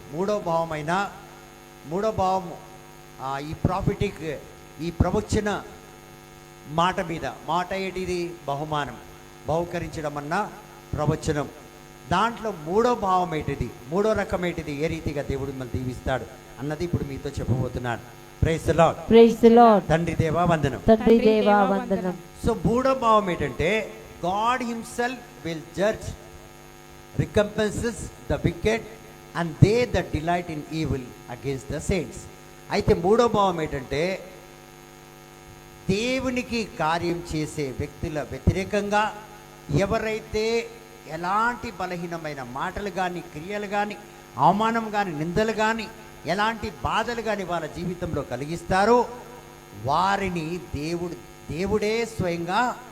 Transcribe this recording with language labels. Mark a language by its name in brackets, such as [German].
[Telugu] మూడో భావము ఈ ప్రాఫిటిక్, ఈ ప్రవచన మాట మీద. మాట ఏంటిది? బహుమానం, బహుకరించడం అన్న ప్రవచనం. దాంట్లో మూడో భావం ఏంటిది? మూడో రకం ఏంటిది? ఏ రీతిగా దేవుడు మిమ్మల్ని దీవిస్తాడు అన్నది ఇప్పుడు మీతో చెప్పబోతున్నాను. [English] Praise the Lord. Praise the Lord. [Telugu] తండ్రి దేవా వందనం. తండ్రి దేవా వందనం. [English] so [Telugu] మూడో భావం ఏంటంటే, [English] God himself will judge, recompenses the wicked and they that delight in evil against the saints. [Telugu] అయితే మూడో భావం ఏంటంటే, దేవునికి కార్యం చేసే వ్యక్తుల వ్యతిరేకంగా ఎవరైతే ఎలాంటి బలహీనమైన మాటలు కానీ, క్రియలు కానీ, అవమానం కానీ, నిందలు కానీ, ఎలాంటి బాధలు కానీ వాళ్ళ జీవితంలో కలిగిస్తారో వారిని దేవుడే స్వయంగా